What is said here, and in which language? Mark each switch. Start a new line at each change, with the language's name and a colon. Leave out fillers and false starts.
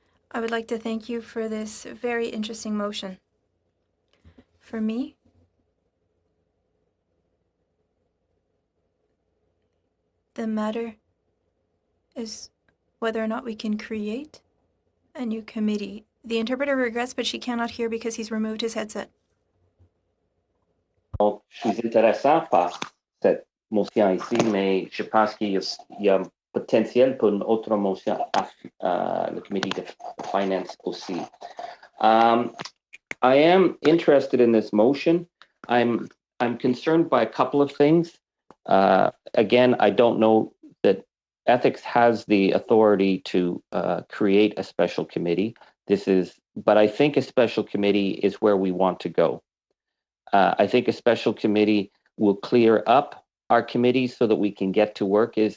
English: I would like to thank you for this very interesting motion. For me, the matter is whether or not we can create a new committee. The interpreter regrets, but she cannot hear because he's removed his headset.
French: Donc, je suis intéressant par cette motion ici, mais je pense qu'il y a potentiel pour une autre motion à le committee de finance aussi.
English: I am interested in this motion. I'm concerned by a couple of things. Again, I don't know that ethics has the authority to create a special committee. But I think a special committee is where we want to go. I think a special committee will clear up our committees so that we can get to work.